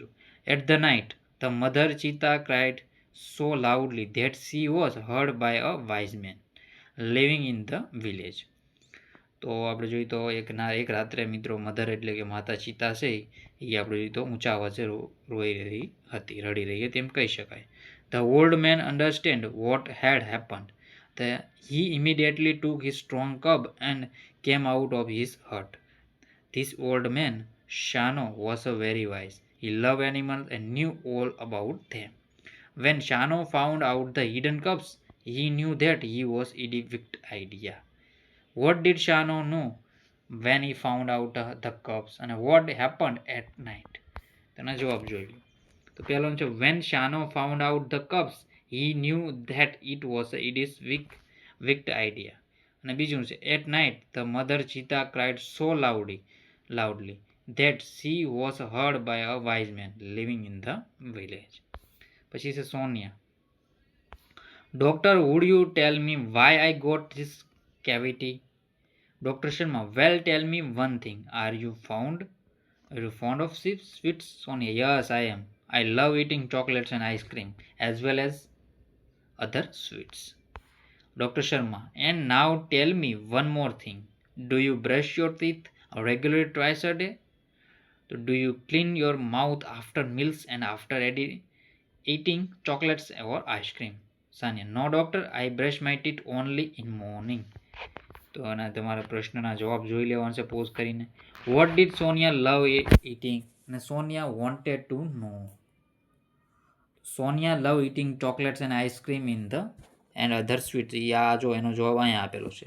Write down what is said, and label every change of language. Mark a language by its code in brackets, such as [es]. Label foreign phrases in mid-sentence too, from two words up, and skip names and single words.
[en] at the night the mother cheetah cried so loudly that she was heard by a wise man living in the village. [gu] તો આપણે જોઈએ તો એક રાત્રે મિત્રો મધર એટલે કે માતા ચિતા છે એ આપણે જોઈએ તો ઊંચા અવાજે રડી રહી હતી એમ કહી શકાય. [en] the old man understand what had happened. He immediately took his strong cub and came out of his hut. This old man, Shano, was a very wise. He loved animals and knew all about them. When Shano found out the hidden cubs, he knew that he was in a wicked idea. What did Shano know when he found out the cubs, and what happened at night? [gu] તેના જવાબ જોઈ લો. તો પહેલો છે [en] when Shano found out the cubs, he knew that it was his wicked idea. [gu] અને બીજું છે [en] at night the mother cheetah cried so loudly that she was heard by a wise man living in the village. [gu] પછી છે સોનિયા. [en] Doctor, would you tell me why I got this cavity? Dr. Sharma, well, tell me one thing. Are you fond of sweets? Sonia, yes, I am. I love eating chocolates and ice cream as well as other sweets. Dr. Sharma, and now tell me one more thing. Do you brush your teeth regularly twice a day? Do you clean your mouth after meals and after eating chocolates or ice cream? Sanya, no doctor, I brush my teeth only in morning. [gu] તો આના તમારા પ્રશ્નના જવાબ જોઈ લેવાનો છે પોઝ કરીને. [en] what did Sonia love eating? અને Sonia wanted to know. Sonia love eating chocolates and ice cream in the end other sweets. [gu] એ આ જો એનો જવાબ અહીંયા આપેલો છે.